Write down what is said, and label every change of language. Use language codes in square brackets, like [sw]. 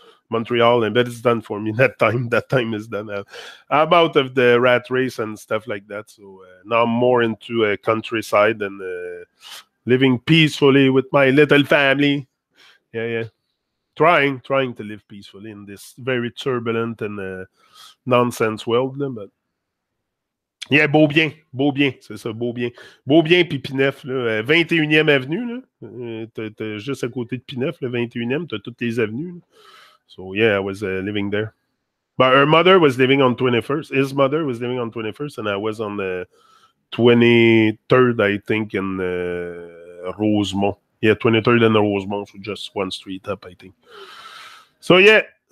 [en] Montreal, but it's done for me. That time is done. I'm out of the rat race and stuff like that. So now I'm more into countryside and living peacefully with my little family. Yeah. Trying to live peacefully in this very turbulent and nonsense world. But Yeah, Beaubien. [fr] Beaubien, c'est ça, Beaubien. Beaubien puis Pinef, là, 21e avenue, là. T'as juste à côté de Pinef, le 21e, t'as toutes les avenues. Là. [en] So, yeah, I was living there. But her mother was living on 21st. His mother was living on 21st, and I was on the 23rd, I think, in Rosemont. Yeah, 23rd and Rosemont, so just one street up, I think. So, yeah.